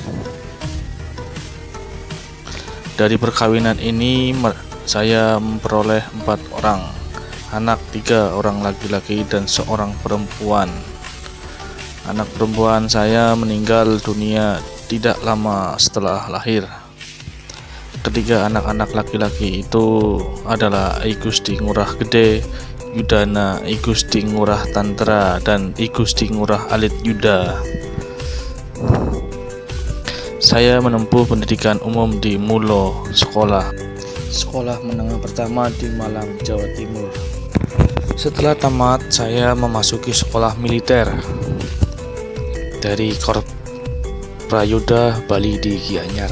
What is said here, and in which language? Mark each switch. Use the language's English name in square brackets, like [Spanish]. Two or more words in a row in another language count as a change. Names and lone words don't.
[Indonesian] Dari perkawinan ini saya memperoleh 4 orang anak, 3 orang laki-laki dan 1 perempuan. Anak perempuan saya meninggal dunia tidak lama setelah lahir. Ketiga anak-anak laki-laki itu adalah I Gusti Ngurah Gede, Yudana, I Gusti Ngurah Tantra, dan I Gusti Ngurah Alit Yuda. Saya menempuh pendidikan umum di Mulo Sekolah Menengah Pertama di Malang, Jawa Timur. Setelah tamat, saya memasuki sekolah militer dari Korps Prayoda Bali di Gianyar.